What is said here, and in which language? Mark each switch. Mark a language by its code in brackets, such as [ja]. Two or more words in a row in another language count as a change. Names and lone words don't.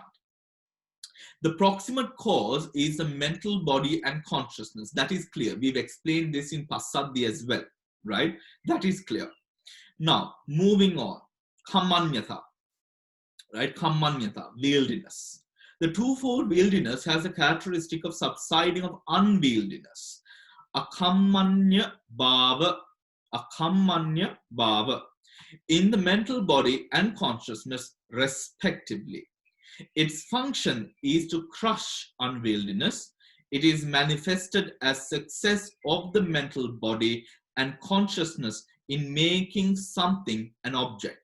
[en] The proximate cause is the mental body and consciousness. That is clear. We've explained this in Pasadhi as well, right? That is clear. Now, moving on. Kammanyata, right? Kammanyata, wieldiness. The twofold wieldiness has a characteristic of subsiding of unwieldiness. [pi] Akammanya bhava, akammanya bhava, [en] in the mental body and consciousness, respectively. Its function is to crush unwieldiness. It is manifested as success of the mental body and consciousness in making something an object.